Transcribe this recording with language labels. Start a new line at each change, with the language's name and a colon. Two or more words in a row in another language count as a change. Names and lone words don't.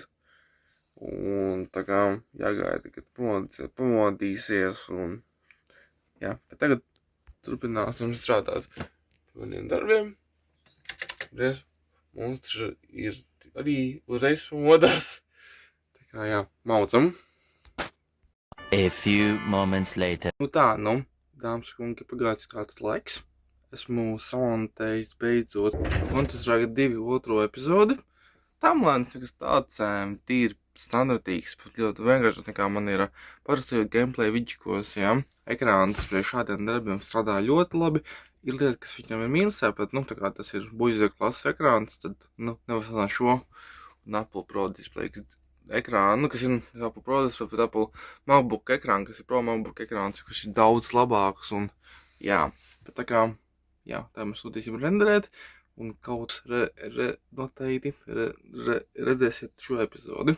Latvian: Un tā kā jāgaida, kad pamodīsies, un, jā, bet tagad turpināsim strādāt pie maniem darbiem. Mums ir arī uzreiz pamodās. Tā kā, jā, maucam.
English: A few moments later.
Latvian: Dāmas un kungi, pagājusi kāds laiks. Esmu samontējis beidzot Counter-Strike 2 otro epizodi. Tamlēns nekas tāds tīri standartīgs, pat ļoti vienkārši, nekā man ir parasti gameplay vidžikos, jā. Ekrāns priekš šādiem darbiem strādā ļoti labi. Ir lieta, kas viņam ir mīnusē, bet, tā kā tas ir buļģa klases ekrāns, tad, nevar salīdzināt šo un Apple Pro Display ekrānu, kas ir Apple Pro Display, bet Apple MacBook ekrānu, kas ir Pro MacBook ekrāns, kas ir daudz labāks, un, jā, bet tā kā, jā, tā mēs sūtīsim renderēt, un kaut noteikti redzēsiet šo epizodi.